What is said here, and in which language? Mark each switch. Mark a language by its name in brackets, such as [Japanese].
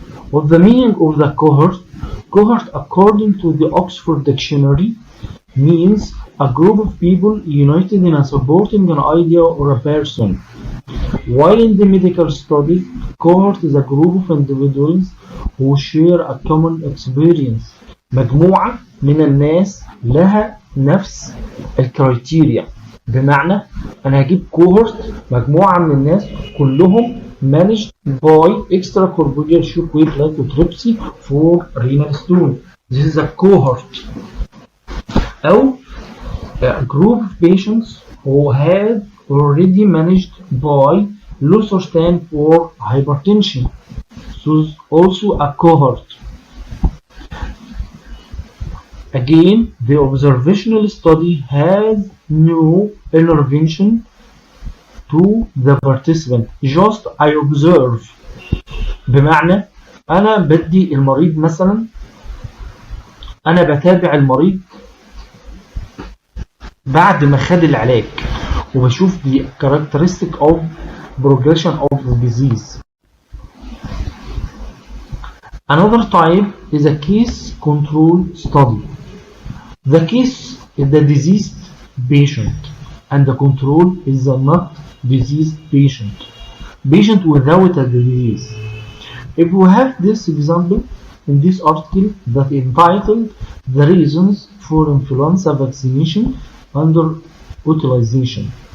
[English] What the meaning of the cohort? Cohort, according to the Oxford Dictionary, means a group of people united in a supporting an idea or a person. While in the medical study, cohort is a group of individuals who share a common experience. [Arabic] مجموعة من الناس لها نفس الكرايتيريا. بمعنى أنا هجيب [English] cohort [Arabic] مجموعة من الناس كلهم [English] managed by extracorporeal shockwave lithotripsy for renal stone. This is a cohort. أو a group of patients who had already managed by losartan for hypertension. So also a cohort. Again, the observational study has no intervention to the participant. Just I observe. [Arabic] بمعنى أنا بدي المريض مثلا، أنا بتابع المريض بعد ما خد العلاج وبشوف [English] the characteristic of progression of the disease. Another type is a case control study. The case is the diseased patient and the control is the not diseased patient. Patient without a disease. If we have this example in this article that is entitled The Reasons for Influenza Vaccination Under Utilization.